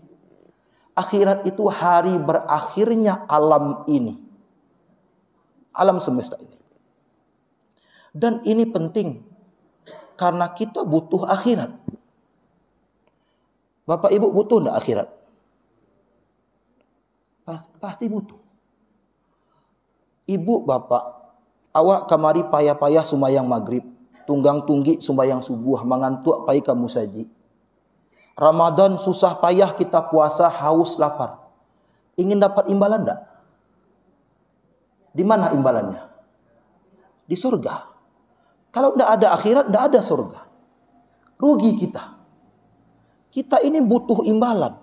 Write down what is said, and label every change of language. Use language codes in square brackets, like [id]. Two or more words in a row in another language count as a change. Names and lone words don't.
[id] Akhirat itu hari berakhirnya alam ini. Alam semesta ini. Dan ini penting. Karena kita butuh akhirat. Bapak Ibu butuh enggak akhirat? Pasti butuh. [min] Ibu, bapak, awak kamari payah-payah sumayang maghrib. Tunggang tunggi sumayang subuh. Mengantuk pai kamu saji. [id] Ramadan susah payah kita puasa, haus, lapar. Ingin dapat imbalan enggak? Di mana imbalannya? Di surga. Kalau enggak ada akhirat, enggak ada surga. Rugi kita. Kita ini butuh imbalan.